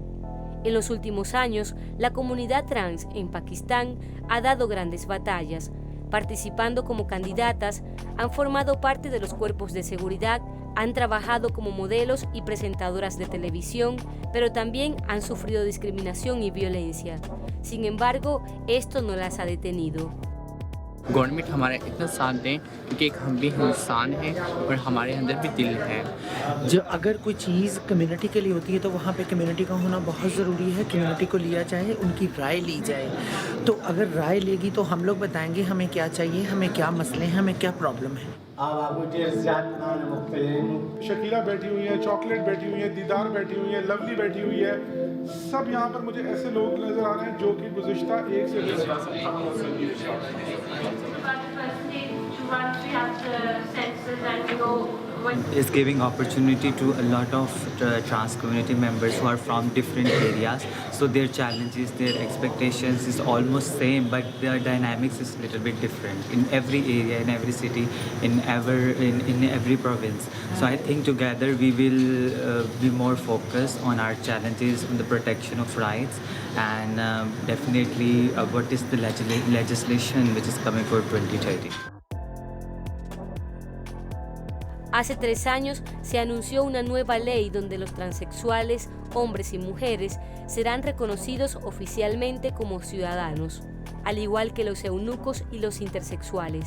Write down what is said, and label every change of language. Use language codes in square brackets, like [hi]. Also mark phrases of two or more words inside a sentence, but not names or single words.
[es] En los últimos años, la comunidad trans en Pakistán ha dado grandes batallas. Participando como candidatas, han formado parte de los cuerpos de seguridad, han trabajado como modelos y presentadoras de televisión, pero también han sufrido discriminación y violencia. Sin embargo, esto no las ha detenido. [ur] گورنمنٹ ہمارا اتنا ساتھ دیں کیونکہ ایک ہم بھی انسان ہیں اور ہمارے اندر بھی دل ہے. جو اگر کوئی چیز کمیونٹی کے لیے ہوتی ہے تو وہاں پہ کمیونٹی کا ہونا بہت ضروری ہے. کمیونٹی کو لیا جائے، ان کی رائے لی جائے۔ تو اگر رائے لے گی تو ہم لوگ بتائیں گے ہمیں کیا چاہیے، ہمیں کیا مسئلے ہیں، ہمیں کیا پرابلم ہے. شکیلہ بیٹھی ہوئی ہے، چاکلیٹ بیٹھی ہوئی ہے، دیدار بیٹھی ہوئی ہے، لولی بیٹھی ہوئی ہے. سب یہاں پر مجھے ایسے لوگ نظر آ رہے ہیں جو کہ گزشتہ ایک سے [en] is giving opportunity to a lot of trans community members who are from different areas, so their challenges, their expectations is almost same, but their dynamics is a little bit different in every area, in every city, in every province. So I think together we will be more focused on our challenges, on the protection of rights, and definitely what is the legislation which is coming for 2030. [es] Hace 3 años se anunció una nueva ley donde los transexuales, hombres y mujeres, serán reconocidos oficialmente como ciudadanos, al igual que los eunucos y los intersexuales.